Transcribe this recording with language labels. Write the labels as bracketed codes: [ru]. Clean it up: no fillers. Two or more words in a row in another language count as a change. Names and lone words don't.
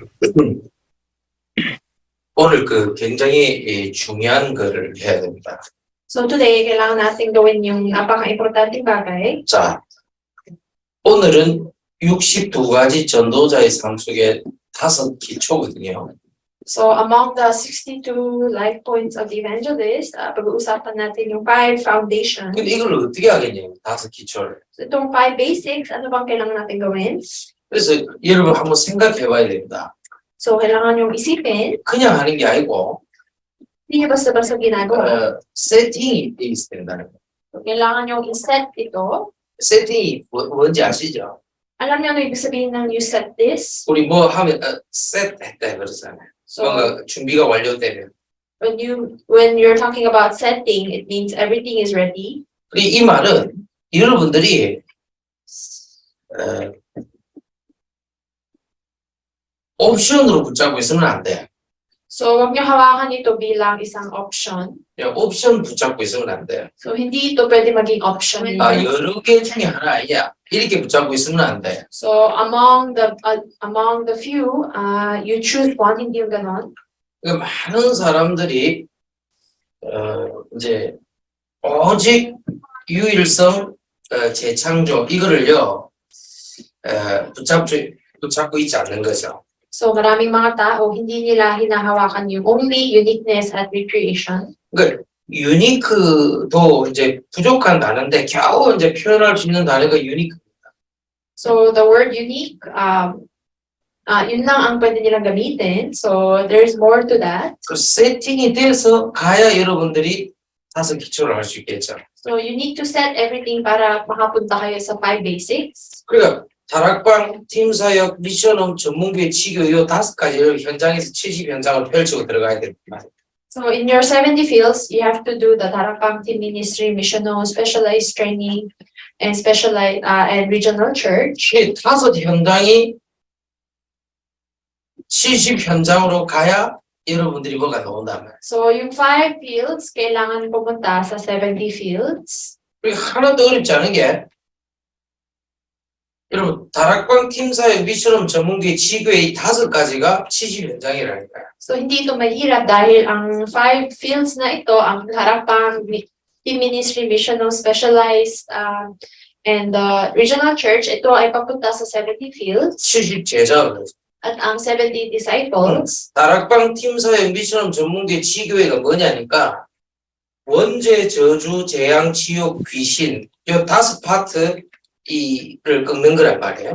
[ko] 오늘 굉장히 중요한 거를 해야 됩니다. [en] So today, [tl] kailangan natin gawin yung napaka-importanting bagay. [ko] 자, 오늘은 62가지 전도자의 삶 속에 5 기초거든요. [en] So among the 62 life points of the evangelist, [tl] pag-uusapan natin yung 5 foundations. [ko] 근데 이걸 어떻게 하겠냐고, 5 기초를. [tl] So itong 5 basics, ano bang kailangan natin gawin? [ko] 그래서 여러분 한번 생각해 봐야 됩니다. [tl] So kailangan yung isipin, [ko] 그냥 하는 게 아니고, [tl] hindi nyo basta-basta ginagawa. [ko] 세팅이 돼 있어야 된다는 거예요. [tl] So, kailangan yung i-set ito. [ko] 세팅이 뭔지 아시죠? [tl] Alam niyo ano ibig sabihin ng [en] you set this? [ko] 우리 뭐 하면 셋했다 그러잖아요. So 뭔가 준비가 완료되면. [en] when you're talking about setting, it means everything is ready. [ko] 그리고 이 말은 여러분들이 옵션으로 붙잡고 있으면 안 돼. [tl] So wag niyo hawakan ito bilang isang option. [ko] 옵션 붙잡고 있으면 안 돼. [tl] So hindi ito pwede maging option. [ko] 여러 개 중에 하나 아니야. 이렇게 붙잡고 있으면 안 돼. [en] So among the few, you choose one, [tl] hindi yung ganon. [ko] 많은 사람들이 이제 오직 유일성, 재창조 이거를요 붙잡고 있지 않는 거죠. [tl] So maraming mga tao hindi nila hinahawakan yung [en] only uniqueness [tl] at recreation. [ko] 그러니까 유니크도 이제 부족한 단어인데 겨우 이제 표현할 수 있는 단어가 유니크입니다. [en] So the word unique, [tl] yun lang ang pwede nilang gamitin. [en] So there's more to that. [ko] 그 세팅이 돼서 가야 여러분들이 5 기초를 할 수 있겠죠. [en] So you need to set everything [tl] para makapunta kayo sa [en] 5 basics. [ko] 그러니까 다락방, 팀사역, 미션홈, 전문교회, 지교 이 5가지를 현장에서 70 현장을 펼치고 들어가야 됩니다. [en] So in your 70 fields, you have to do the Tarakang Team Ministry, Missional, Specialized Training, and Specialized and Regional Church. [ko] 이 5 현장이 70 현장으로 가야 여러분들이 뭐가 나온단 말이에요. [tl] So yung 5 fields, kailangan pumunta sa 70 fields. [ko] 그리고 하나도 어렵지 않은 게 여러분 다락방, 팀사역, 미션홈, 전문교회, 지교회 이 5가지가 70 현장이라니까요. [tl] So hindi ito mahirap dahil ang 5 fields na ito, ang Tarakang Team Ministry, Missional, Specialized, and Regional Church, ito ay papunta sa 70 fields. [ko] 70 제자가 [tl] At ang 70 disciples. [ko] 다락방, 팀사역, 미션홈, 전문교회, 지교회가 뭐냐니까 원죄, 저주, 재앙, 지옥, 귀신 이 5 파트 이를 꺾는 거란 말이에요.